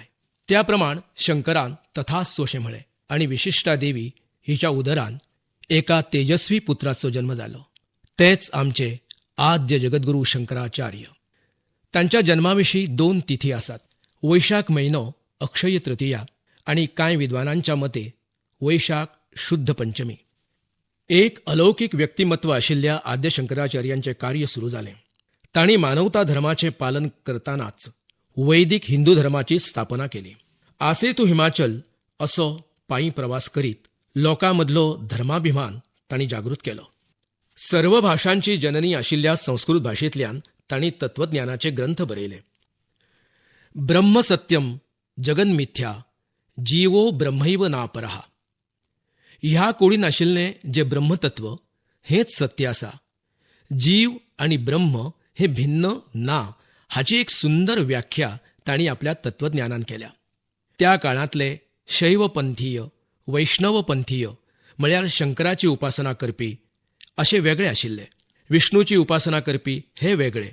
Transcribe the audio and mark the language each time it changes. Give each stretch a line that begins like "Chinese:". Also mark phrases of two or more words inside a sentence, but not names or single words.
Konkani: त्या प्रमाण शंकरान तथास्तु अशें म्हळें आनी विशिष्टा देवी हिच्या उदरान एका तेजस्वी पुत्राचो जन्म जालो. तेच आमचे आद्य जगद्गुरू शंकराचार्य. तांच्या जन्माविशीं 2 तिथी आसात. वैशाख म्हयनो अक्षय तृतीया आणि कांय विद्वानांच्या मते वैशाख शुद्ध पंचमी. एक अलौकिक व्यक्तिमत्व आशिल्ल्या आद्य शंकराचार्यांचे कार्य सुरू जालें. तांणी मानवता धर्माचे पालन करतानाच वैदिक हिंदू धर्माची स्थापना केली. आसेतू हिमाचल असो पायी प्रवास करीत लोकांमधलो धर्माभिमान तांणी जागृत केलो. सर्व भाषांची जननी आशिल्ल्या संस्कृत भाषेंतल्यान तांणी तत्वज्ञानाचे ग्रंथ बरयले.
Sanskrit: ब्रह्म सत्यम जगन मिथ्या जीवो ब्रह्मैव नापरहा.
Konkani: ह्या कुडीन आशिल्लें जे ब्रह्मतत्व हेच सत्य आसा. जीव आणि ब्रह्म हे भिन्न ना हाची एक सुंदर व्याख्या तांणी आपल्या तत्वज्ञानान केल्या. त्या काळांतले शैवपंथीय वैष्णवपंथीय म्हळ्यार शंकराची उपासना करपी अशे वेगळे आशिल्ले, विष्णूची उपासना करपी हे वेगळे.